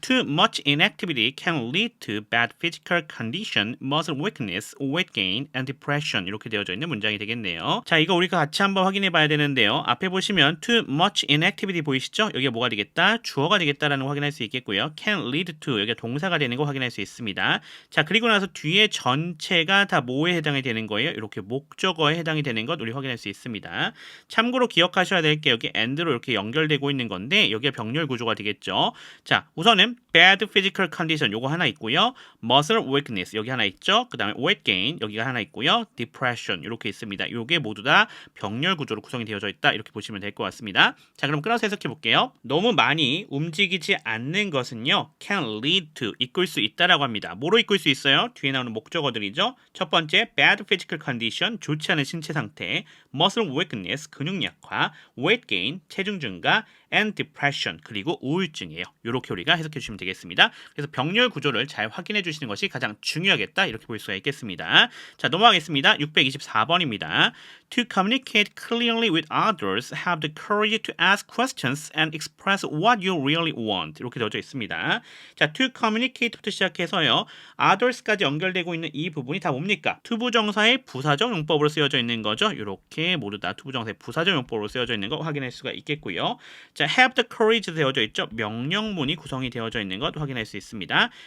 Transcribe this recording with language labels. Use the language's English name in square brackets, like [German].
[English] Too much inactivity can lead to bad physical condition, muscle weakness, weight gain, and depression [Korean] 이렇게 되어져 있는 문장이 되겠네요. 자, 이거 우리가 같이 한번 확인해 봐야 되는데요. 앞에 보시면 [English] too much inactivity [Korean] 보이시죠? 여기가 뭐가 되겠다? 주어가 되겠다라는 거 확인할 수 있겠고요. [English] can lead to [Korean] 여기가 동사가 되는 거 확인할 수 있습니다. 자, 그리고 나서 뒤에 전체가 다 뭐에 해당이 되는 거예요? 이렇게 목적어에 해당이 되는 것 우리 확인할 수 있습니다. 참고로 기억하셔야 될 게 여기 and로 이렇게 연결되고 있는 건데 여기가 병렬 구조가 되겠죠. 자, 우선은 [English] bad physical condition [Korean] 요거 하나 있고요. [English] muscle weakness [Korean] 여기 하나 있죠. 그 다음에 [English] weight gain [Korean] 여기가 하나 있고요. depression 이렇게 있습니다. 요게 모두 다 병렬 구조로 구성이 되어져 있다. 이렇게 보시면 될 것 같습니다. 자, 그럼 끊어서 해석해 볼게요. 너무 많이 움직이지 않는 것은요. [English] can lead to [Korean] 이끌 수 있다라고 합니다. 뭐로 이끌 수 있어요? 뒤에 나오는 목적어들이죠. 첫 번째 [English] bad physical condition [Korean] 좋지 않은 신체 상태, [English] muscle weakness [Korean] 근육 약화, [English] weight gain [Korean] 체중 증가, [English] and depression [Korean] 그리고 우울증이에요. 이렇게 우리가 해석해 주시면 되겠습니다. 그래서 병렬 구조를 잘 확인해 주시는 것이 가장 중요하겠다. 이렇게 볼 수가 있겠습니다. 자, 넘어가겠습니다. 624번입니다. [English] To communicate clearly with others, have the courage to ask questions and express what you really want. [Korean] 이렇게 되어져 있습니다. 자, [English] to communicate [Korean] 부터 시작해서요. others까지 연결되고 있는 이 부분이 다 뭡니까? 투부정사의 부사적 용법으로 쓰여져 있는 거죠. 이렇게 모두 다 투부정사의 부사적 용법으로 쓰여져 있는 거 확인할 수가 있겠고요. 자, [English] have the courage [Korean] 되어져 있죠. 명령문이 구성이 되어져 있는 것 확인할 수 있습니다.